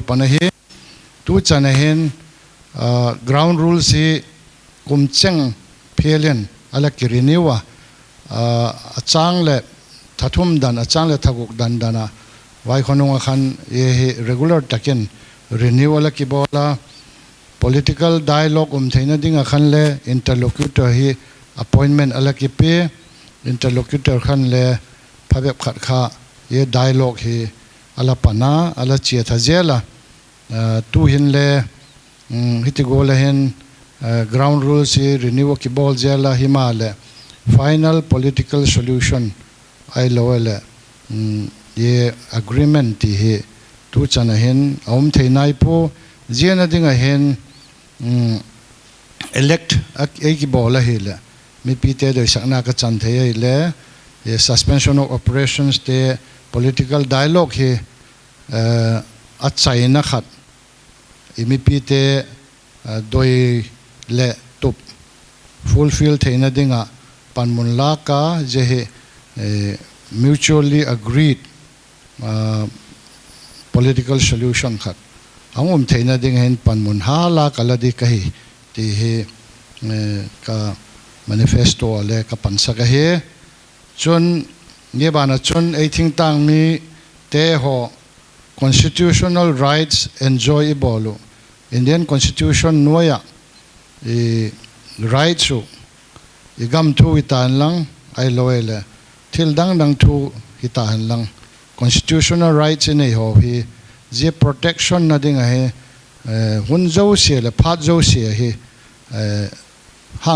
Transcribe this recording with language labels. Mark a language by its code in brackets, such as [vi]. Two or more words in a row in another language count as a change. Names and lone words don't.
[tcz] panahi tu chanahin [en] ground rules [tcz] hi kumcheng phelen ala kiriniwa achang le thathum dan achang le thaguk dan dana wai khonunga khan ye regular taken renewal kibola [en] political dialogue [tcz] theina dinga khan le interlocutor hi appointment ala kipe interlocutor khan le phabep khat kha ye dialogue hi ala pana ala chia thajela tu hin le hitigola hen [en] ground rules [tcz] hi renew kibol jela himale [en] final political solution [tcz] ai lowele ye agreement ti hi tu chana hen theinai po jiana dinga hen elect ki bola hi le mi pite do sakna ka chan thei le ye [en] suspension of operations [tcz] te [en] political dialogue [tcz] hi achai na khat imi pite doi le tup fulfill theina dinga panmun la ka je [en] mutually agreed political solution [tcz] khat angum theina ding hen panmun hala kala di kahi ti he ka manifesto le ka pansa ka he chun nge bana chun [en] I think [tcz] tang mi te ho [en] constitutional rights enjoyable Indian constitution [tcz] noya rights su igam thu itan lang ai loele thil dang thu hitan lang [en] constitutional rights [tcz] in ho hi je protection na ding he hun zo se le phat zo se hi hang